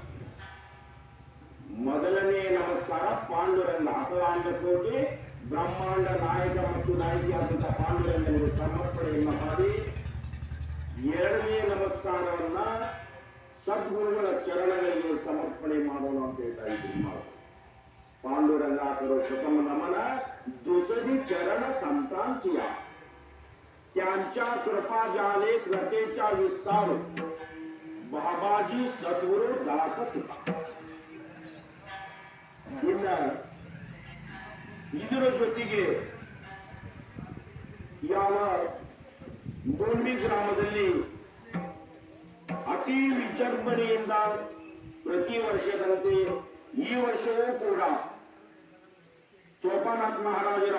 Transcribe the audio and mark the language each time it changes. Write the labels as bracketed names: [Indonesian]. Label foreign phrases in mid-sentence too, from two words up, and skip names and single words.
[Kannada] ಮೊದಲನೇ ನಮಸ್ಕಾರ ಪಾಂಡುರಂಗ, ಅಖಿಲಾಂಡ ಕೋಟಿ ಬ್ರಹ್ಮಾಂಡ ನಾಯಕ ಮತ್ತು ನಾಯಕಿಯಾದಂತಹ ಪಾಂಡುರಂಗನಿಗೆ ಸಮರ್ಪಣೆಯನ್ನು ಮಾಡಿ, ಎರಡನೇ ನಮಸ್ಕಾರವನ್ನ ಸದ್ಗುರುಗಳ ಚರಣಗಳಿಗೆ ಸಮರ್ಪಣೆ ಮಾಡೋಣ ಅಂತ ಹೇಳ್ತಾ ಇದ್ರು. [Marathi] पांडुरंगाकडे प्रथम नमन, दुसरी चरण संतांची त्यांच्या कृपा झाले कृतेचा विस्तार, बाबाजी सद्गुरु दास तुका. [Kannada] ಇದರ ಜೊತೆಗೆ ಯಾವ ಗೋಲ್ಮಿ ಗ್ರಾಮದಲ್ಲಿ ಅತಿ ವಿಜೃಂಭಣೆಯಿಂದ ಪ್ರತಿ ವರ್ಷದಂತೆ ಈ ವರ್ಷವೂ ಕೂಡ ಸೋಪಾನಾಥ್ ಮಹಾರಾಜರ